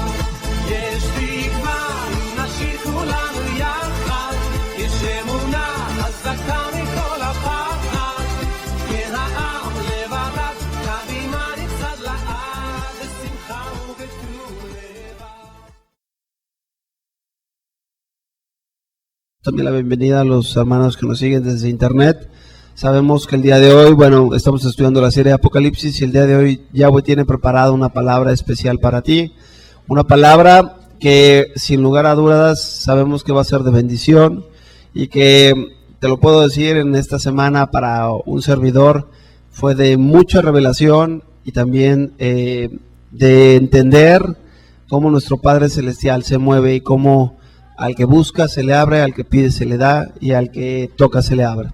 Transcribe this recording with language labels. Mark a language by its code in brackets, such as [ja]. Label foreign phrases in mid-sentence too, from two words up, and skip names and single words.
[he] יש תקווה, נשאיר כולנו יחד, יש אמונה חזקה מכל הפחד, כן העם לבדד, קדימה נצעד לעד, בשמחה ובטוב לבד. [es] También la bienvenida a los hermanos que nos siguen desde internet. Sabemos que el día de hoy, estamos estudiando la serie de Apocalipsis y el día de hoy Yahweh tiene preparada una palabra especial para ti. Una palabra que sin lugar a dudas sabemos que va a ser de bendición y que, te lo puedo decir, en esta semana para un servidor fue de mucha revelación y también de entender cómo nuestro Padre Celestial se mueve y cómo al que busca se le abre, al que pide se le da y al que toca se le abre.